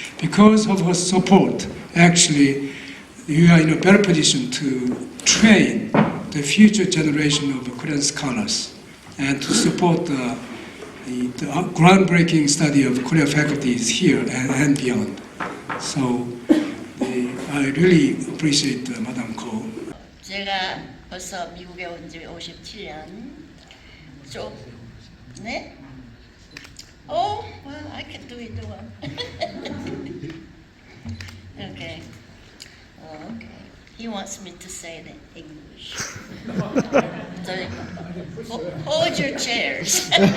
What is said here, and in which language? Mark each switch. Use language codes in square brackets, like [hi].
[en] Because of her support, actually, you are in a better position to train the future generation of Korean scholars and to support the groundbreaking study of Korean faculties here and beyond. So I really appreciate Madame Ko. [ko] 제가 벌써 미국에 온 지 57년. 네? [en] Oh, well, I can do either one. Okay. Oh, okay. He wants me to say it in English. So, hold your chairs.